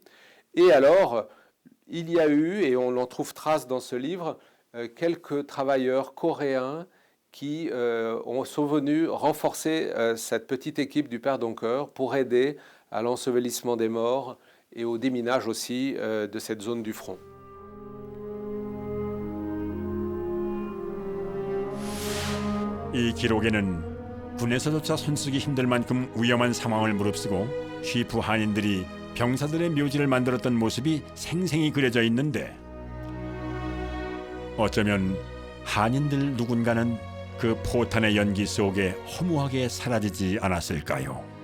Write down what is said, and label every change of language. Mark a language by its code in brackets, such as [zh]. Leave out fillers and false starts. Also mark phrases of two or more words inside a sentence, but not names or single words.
[fr] Et alors, il y a eu, et on en trouve trace dans ce livre, quelques travailleurs coréens qui sont venus renforcer cette petite équipe du Père Doncker pour aider à l'ensevelissement des morts et au déminage aussi de cette zone du front. [ko] 이 기록에는 군에서조차 손쓰기 힘들 만큼 위험한 상황을 무릅쓰고 쉬프 한인들이 병사들의 묘지를 만들었던 모습이 생생히 그려져 있는데 어쩌면 한인들 누군가는 그 포탄의 연기 속에 허무하게 사라지지 않았을까요?